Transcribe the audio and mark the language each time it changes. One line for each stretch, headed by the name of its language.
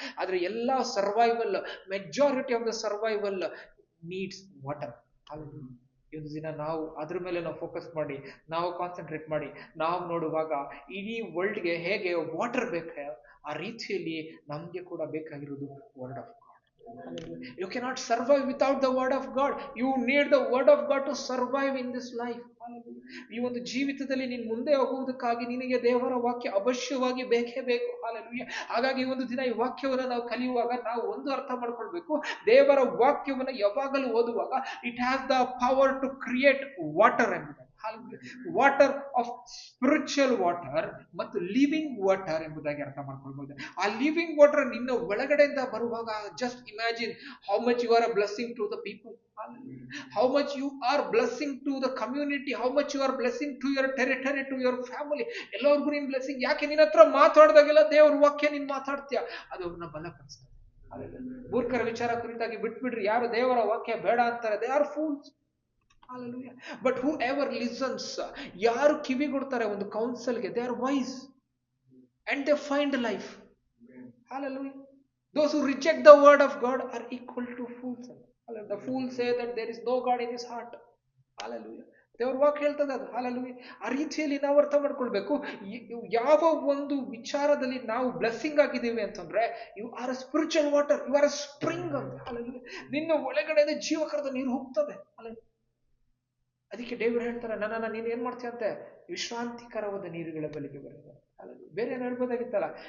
Kannada: ಆದ್ರೆ ಎಲ್ಲಾ
English: Survival, majority of the survival needs water.
Kannada: ಈ ಒಂದು ದಿನ ನಾವು ಅದ್ರ ಮೇಲೆ ನಾವು ಫೋಕಸ್ ಮಾಡಿ, ನಾವು ಕಾನ್ಸಂಟ್ರೇಟ್ ಮಾಡಿ, ನಾವು ನೋಡುವಾಗ ಇಡೀ ವರ್ಲ್ಡ್ಗೆ ಹೇಗೆ ವಾಟರ್ ಬೇಕು, ಆ ರೀತಿಯಲ್ಲಿ ನಮ್ಗೆ ಕೂಡ ಬೇಕಾಗಿರೋದು word of god.
English: You cannot survive without the word of God. You need the word of God to survive in this life.
Kannada: ಈ ಒಂದು ಜೀವಿತದಲ್ಲಿ ನೀನು ಮುಂದೆ ಹೋಗುವುದಕ್ಕಾಗಿ ನಿನಗೆ ದೇವರ ವಾಕ್ಯ ಅವಶ್ಯವಾಗಿ ಬೇಕೇ ಬೇಕು. ಹಾಲೆಲೂಯಾ. ಹಾಗಾಗಿ ಈ ಒಂದು ದಿನ ಈ ವಾಕ್ಯವನ್ನು ನಾವು ಕಲಿಯುವಾಗ ನಾವು ಒಂದು ಅರ್ಥ ಮಾಡ್ಕೊಳ್ಬೇಕು, ದೇವರ ವಾಕ್ಯವನ್ನು ಯಾವಾಗಲೂ ಓದುವಾಗ
English: it has the power to create water
Kannada: ಎಂಬುದಾಗಿ.
English: water of spiritual water ಮತ್ತು living water
Kannada: ಎಂಬುದಾಗಿ ಅರ್ಥ ಮಾಡ್ಕೊಳ್ಬಹುದು. ಆ ಲಿವಿಂಗ್ ವಾಟರ್ ನಿನ್ನ ಒಳಗಡೆಯಿಂದ ಬರುವಾಗ,
English: Just imagine how much you are a blessing to the people. How much you are blessing to the community, how much you are blessing to your territory, to your family.
Kannada: ಎಲ್ಲರಿಗೂ ನೀನ್ blessing. ಯಾಕೆ? ನಿನ್ನ ಹತ್ರ ಮಾತಾಡಿದಾಗೆಲ್ಲ ದೇವ್ರ ವಾಕ್ಯ ನೀನ್ ಮಾತಾಡ್ತೀಯ, ಅದು ಅವ್ರನ್ನ ಬಲಪಡಿಸ್ತದೆ. ಮೂರ್ಖರ ವಿಚಾರ ಕುರಿತಾಗಿ ಬಿಟ್ಬಿಡ್ರಿ. ಯಾರು ದೇವರ ವಾಕ್ಯ ಬೇಡ ಅಂತಾರೆ,
English: They are fools.
Kannada: Hallelujah.
English: But whoever listens,
Kannada: ಯಾರು ಕಿವಿಗೊಡ್ತಾರೆ ಒಂದು ಕೌನ್ಸಲ್ಗೆ,
English: They are wise and they find life. Hallelujah. Those who reject the word of God are equal to fools. The fools say that there is no God in his heart.
Kannada: Hallelujah. ದೇವ್ರ ವಾಕ್ಯ ಹೇಳ್ತದೆ ಅದು. Hallelujah. ಆ ರೀತಿಯಲ್ಲಿ ನಾವು ಅರ್ಥ ಮಾಡ್ಕೊಳ್ಬೇಕು. ಯಾವ ಒಂದು ವಿಚಾರದಲ್ಲಿ ನಾವು ಬ್ಲೆಸ್ಸಿಂಗ್ ಆಗಿದ್ದೀವಿ ಅಂತಂದ್ರೆ,
English: You are a spiritual water, you are a spring ಅಂತ. Hallelujah.
Kannada: ನಿನ್ನ ಒಳಗಡೆ ಜೀವಕರದ ನೀರು ಹೋಗ್ತದೆ. ಅದಕ್ಕೆ ಡೇವಿಡ್ ಹೇಳ್ತಾರೆ, ನನ್ನನ್ನು ನೀನು ಏನ್ ಮಾಡ್ತೀಯ ಅಂತೆ, ವಿಶ್ರಾಂತಿಕರವಾದ ನೀರುಗಳ ಬಳಿಗೆ ಬರುತ್ತೆ. ಬೇರೆ ಏನು ಹೇಳ್ಬೋದಾಗಿತ್ತಲ್ಲ.